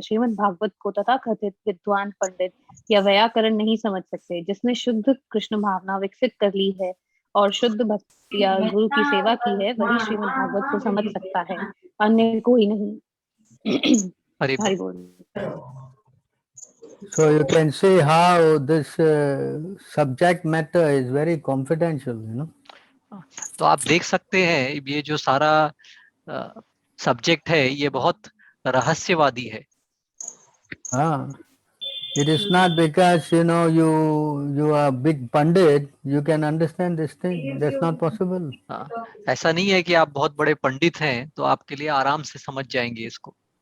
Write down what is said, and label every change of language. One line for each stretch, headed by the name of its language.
Hindi: श्रीमद् भागवत को तथाकथित विद्वान पंडित या व्याकरण नहीं समझ सकते। जिसने शुद्ध कृष्ण भावना विकसित कर ली है और शुद्ध भक्ति या गुरु की सेवा की है वही श्रीमद् भागवत को समझ सकता है, अन्य कोई नहीं। हरि हरि बोल। बोल।
English: So you can see how this subject matter is very confidential, you know.
Hindi: तो आप देख सकते हैं ये जो सारा सब्जेक्ट है ये बहुत रहस्यवादी है।
English: It is not because you are big pandit you can understand this thing. That's not possible.
Hindi: ऐसा नहीं है कि आप बहुत बड़े पंडित हैं तो आपके लिए आराम से समझ जाएंगे इसको।